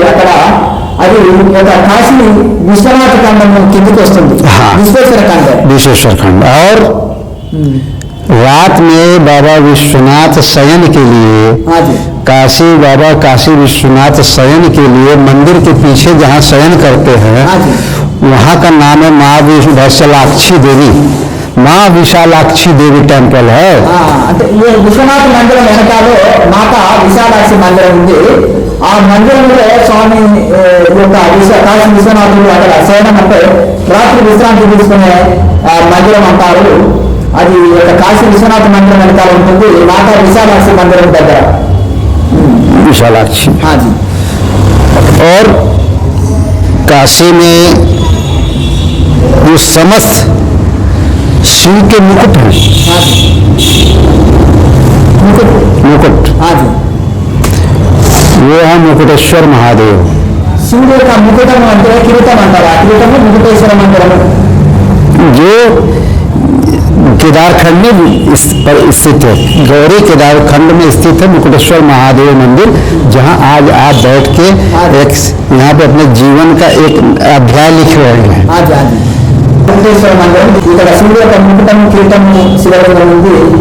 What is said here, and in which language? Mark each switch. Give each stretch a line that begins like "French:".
Telugu: అక్కడ అది ఒక కాశీ విశ్వనాథ ఖండం కిందకి వస్తుంది,
Hindi: विश्वेश्वर खंड। और रात में बाबा विश्वनाथ शयन के लिए काशी बाबा काशी विश्वनाथ शयन के लिए मंदिर के पीछे जहाँ शयन करते हैं वहाँ का नाम है माँ विशालाक्षी देवी। माँ विशालाक्षी देवी टेम्पल है।
Telugu: అంటే ఈ విశ్వనాథ మందిరం వెనకాలో మాత విశాలాక్షి మందిరం ఉంది। ఆ మందిరంలో స్వామి యొక్క కాశీ విశ్వనాథుడు అక్కడ శయనం అంటే రాత్రి విశ్రాంతి తీసుకునే మందిరం అంటారు। అది ఒక కాశీ విశ్వనాథ మందిరం వెనకాల ఉంటుంది, మాతా విశాలాక్షి మందిరం దగ్గర।
Hindi: विशालाक्षी। हाँ जी। और काशी में जो समस्त शिव के मुकुट हैं, हाँ जी। मुकुट, हाँ जी। वो है मुकुटेश्वर महादेव। शिव का
Telugu: मुकुटम अंटे किरीटम अंटारा, किरीटम मुकुटेश्वर मंदिरम
Hindi: जो केदारखंड में स्थित है, गौरी केदारखंड में स्थित है मुकुटेश्वर महादेव मंदिर, जहां आज आप बैठ के एक यहाँ पे अपने जीवन का एक अध्याय लिख रहे हैं। हाँ जी, हाँ जी। मुकुटेश्वर मंदिर
Telugu: ఇక్కడ శివుడి యొక్క ముకుటం కిరీటం శివలింగం ఉంది.